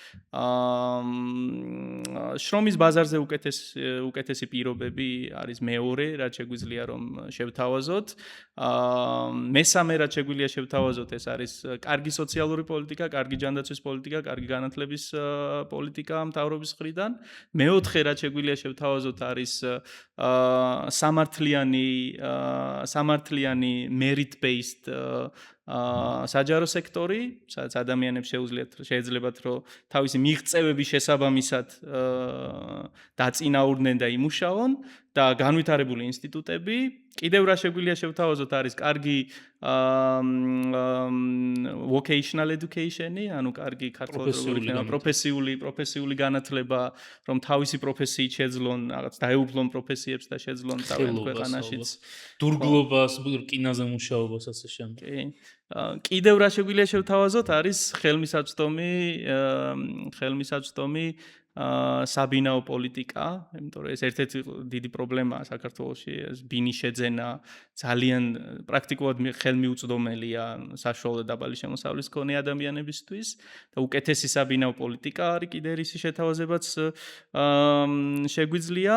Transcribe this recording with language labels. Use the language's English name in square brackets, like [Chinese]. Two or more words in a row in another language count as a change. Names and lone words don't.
[Georgian] შრომის ბაზარზე უკეთესი პირობები არის მეორე, რაც შეგვიძლია რომ შევთავაზოთ. მესამე რაც შეგვიძლია შევთავაზოთ, ეს არის კარგი სოციალური პოლიტიკა, კარგი ჯანდაცვის პოლიტიკა, კარგი განათლების პოლიტიკა მთავრობის მხრიდან. მეოთხე რაც შეგვიძლია შევთავაზოთ არის სამართლიანი [English] merit based [Georgian] საჯარო სექტორი, სადაც ადამიანებს შეეძლებათ რომ თავისი მიღწევების შესაბამისად დაწინაურდნენ და იმუშაონ და განვითარებული ინსტიტუტები, კიდევ რა შეგვიძლია შევთავაზოთ არის კარგი [English] vocational education-ი, [Georgian] ანუ კარგი პროფესიული განათლება, რომ თავისი პროფესიით შეძლონ, რაღაც დაეუფლონ პროფესიებს და შეძლონ თავიანთ ქვეყანაშიც. დურგლობას, რკინაზე მუშაობას ასე შემდეგ. კი. კიდევ რა შეგვიძლია შევთავაზოთ არის ხელმისაწვდომი საბინაო პოლიტიკა, იმიტომ რომ ეს ერთ-ერთი დიდი პრობლემაა საქართველოში, ეს ბინის შეძენა ძალიან პრაქტიკულად ხელმიუწვდომელია საშუალო დაბალი შემოსავლის მქონე ადამიანებისთვის და უკეთესი საბინაო პოლიტიკა არის კიდე რისი შეთავაზებაც შეგვიძლია.